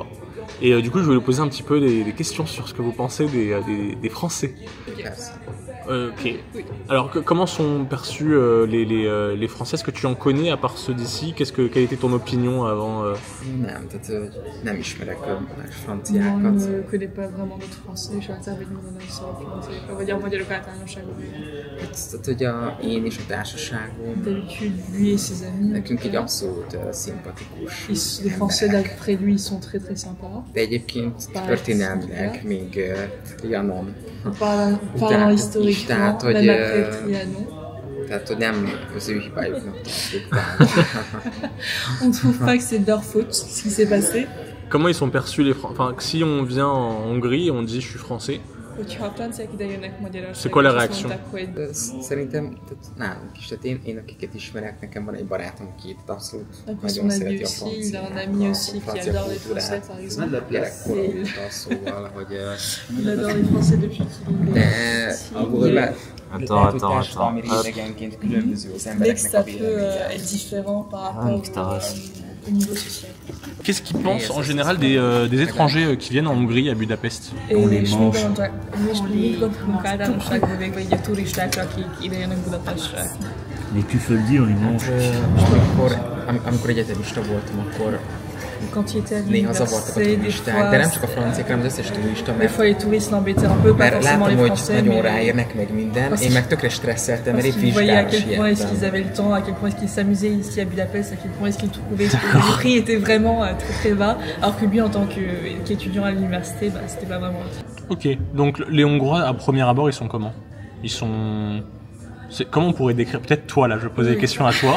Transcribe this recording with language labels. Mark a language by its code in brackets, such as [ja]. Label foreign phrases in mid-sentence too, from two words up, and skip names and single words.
[fr] Et du coup, je voulais vous poser un petit peu des questions sur ce que vous pensez des Français. Ok. Alors, comment sont perçus les Français? Est-ce que tu en connais à part ceux d'ici? Quelle était ton opinion avant Non, je ne connais pas vraiment d'autres Français, [hu] és általában így mondom, hogy szólok, vagy a magyarok általánosságban. Tehát, hogy én és a társaságom, [fr] lui et ses amis, [hu] nekünk így abszolút szimpatikus. [fr] Les Français d'après lui, ils sont très très sympas. [hu] De egyébként történelmileg még Trianon [fr] Parlant historiquement, même après Trianon. [hu] Tehát, hogy nem az ő hibájuknak tartjuk. [fr] On ne trouve pas que c'est de leur faute ce qui s'est passé. Comment ils sont perçus les Français? Enfin, si on vient en Hongrie, on dit je suis français. C'est quoi la réaction? [hu] Szerintem nálunk is, tehát én akiket ismerek, nekem van egy barátom, aki itt abszolút nagyon szereti a francia gyerekkoromtól, szóval, hogy de [fr] Attends. Dès que ça peut être différent par rapport au niveau social. Qu'est-ce qu'ils pensent en général des étrangers qui viennent en Hongrie, à Budapest? On les mange. Les küföldi, on les mange. [hu] Amikor egyetemista voltam, akkor [fr] quand il était à l'université, des fois, [hu] de nem csak a franciák, hanem az összes turista, [fr] des fois les touristes l'embêtaient un peu, pas forcément les Français, [hu] mais nagyon ráérnek meg minden, én meg tökre stresszeltem, mert épp vizsgára siettem. [fr] À quel point est-ce qu'ils avaient le temps, à quel point est-ce qu'ils s'amusaient ici à Budapest, à quel point est-ce qu'ils trouvaient que les prix étaient vraiment très très bas, alors que lui en tant qu'étudiant à l'université, bah, c'était pas vraiment le cas. Ok, donc les Hongrois à premier abord ils sont comment? Ils sont... Comment on pourrait décrire, peut-être toi là, je posais des questions à toi.